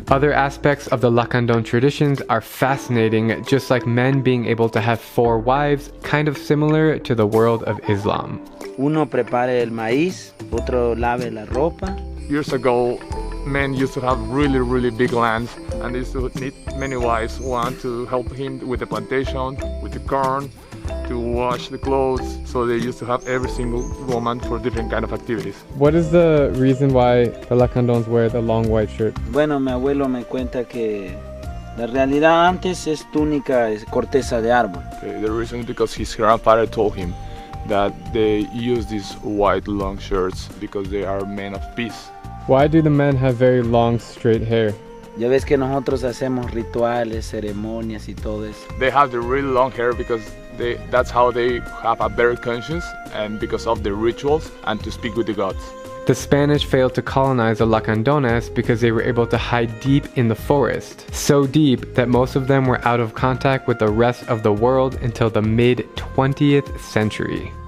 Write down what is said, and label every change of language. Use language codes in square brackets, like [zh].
[en] Other aspects of the Lacandon traditions are fascinating, just like men being able to have 4 wives, kind of similar to the world of Islam. [es] Uno prepare el maíz, otro lave la ropa. [en] Years ago, men used to have really big lands, and they used to need many wives. One to help him with the plantation, with the corn, to wash the clothes. So they used to have every single woman for different kind of activities. What is the reason why the Lacandons wear the long white shirt? [es] Bueno, mi abuelo me cuenta que la realidad antes es túnica, es corteza de árbol. [en] The reason is because his grandfather told him that they use these white long shirts because they are men of peace. Why do the men have very long, straight hair? [es] Ya ves que nosotros hacemos rituales, ceremonias y todo eso. [en] They have the really long hair because that's how they have a better conscience, and because of the rituals and to speak with the gods. The Spanish failed to colonize the Lacandones because they were able to hide deep in the forest. So deep that most of them were out of contact with the rest of the world until the mid-20th century.